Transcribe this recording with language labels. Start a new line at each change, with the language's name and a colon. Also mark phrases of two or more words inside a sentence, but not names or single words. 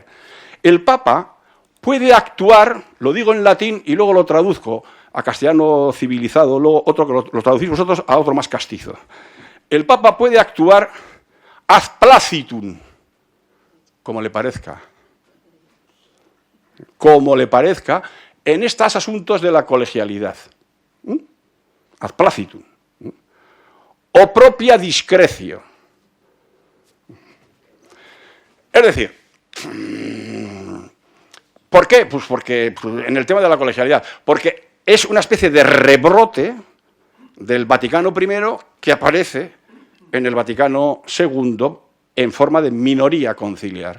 Spanish: El Papa puede actuar, lo digo en latín y luego lo traduzco a castellano civilizado, luego otro que lo traducís vosotros a otro más castizo. El Papa puede actuar
Latin: ad placitum,
Spanish: como le parezca, en estos asuntos de la colegialidad.
Latin: Ad placitum. O propia discrecio.
Spanish: Es decir, ¿por qué? Pues porque en el tema de la colegialidad, porque es una especie de rebrote del Vaticano I que aparece en el Vaticano II en forma de minoría conciliar.